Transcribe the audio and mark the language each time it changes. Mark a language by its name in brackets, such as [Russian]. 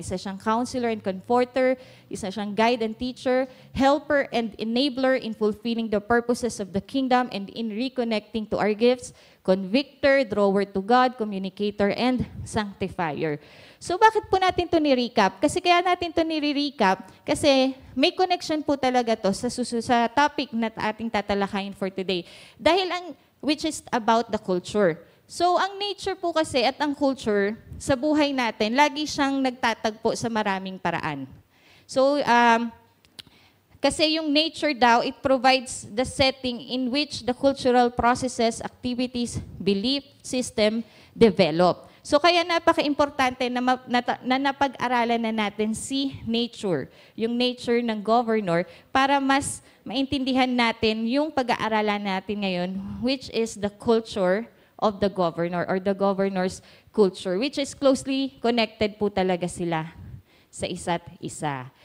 [Filipino] Isa siyang [English] counselor and comforter, isa siyang guide and teacher, helper and enabler in fulfilling the purposes of the kingdom and in reconnecting to our gifts, convictor, drawer to God, communicator, and sanctifier. [Filipino] So bakit po natin ito ni-recap? Kasi kaya natin ito ni-recap kasi may connection po talaga to sa topic na ating tatalakayin for today. [English] Which is about the culture. [Filipino] So, ang nature po kasi at ang culture sa buhay natin, lagi siyang nagtatagpo sa maraming paraan. [English] So, [Filipino] kasi yung nature daw, [English] it provides the setting in which the cultural processes, activities, belief system develop. [Filipino] So, kaya napaka-importante na napag-aralan na natin si nature, yung nature ng governor, para mas maintindihan natin yung pag-aaralan natin ngayon, [English] which is the culture of the governor or the governor's culture, which is closely connected [Filipino] po talaga sila sa isa't isa.